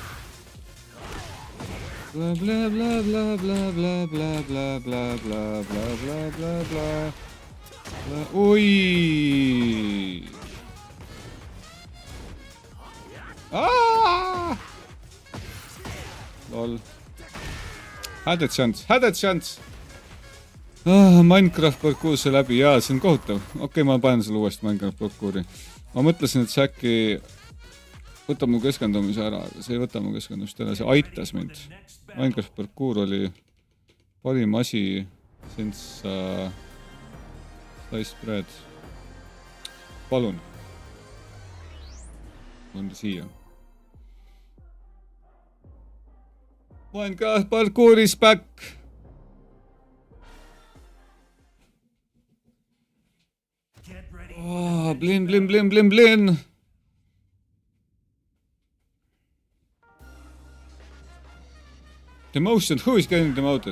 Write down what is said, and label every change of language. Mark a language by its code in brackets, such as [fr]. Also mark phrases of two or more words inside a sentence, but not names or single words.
[en] Blah blah blah blah blah blah blah blah blah blah blah blah blah blah. Oi! Lol. Had a chance. [et] Minecraft parkour see läbi, jaa, see on kohutav. Okei, ma panen selle uuesti Minecraft parkouri. Ma mõtlesin, et see äkki võtab mu keskendumise ära, aga see ei võta mu keskendumist ära, see aitas mind. Minecraft parkour oli parim asi [en] since sliced bread. [et] Palun. On siia. [en] Minecraft parkour is back! Oh, blin. Demotion, who is getting demoted?